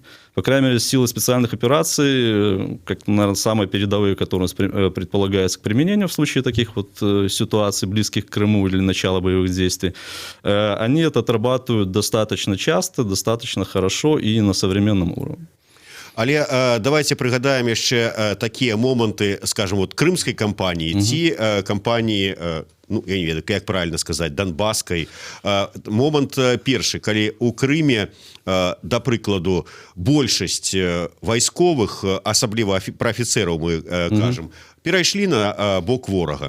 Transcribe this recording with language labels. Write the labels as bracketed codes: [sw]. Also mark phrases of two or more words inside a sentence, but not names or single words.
[ru] По крайней мере, силы специальных операций, как, наверное, самые передовые, которые предполагаются к применению в случае таких вот ситуаций, близких к Крыму или начала боевых действий, они это отрабатывают достаточно часто, достаточно хорошо и на современном уровне. [be] Але давайте прыгадаем яшчэ такія моманты, скажем, вот крымскай кампаніі ці кампаніі, ну, я не ведаю, як правильно сказаць, донбасскай. Момант першы, калі ў Крыме, да прыкладу, большасць вайсковых, асабліва пра афіцэраў мы кажам, перайшлі на бок ворага.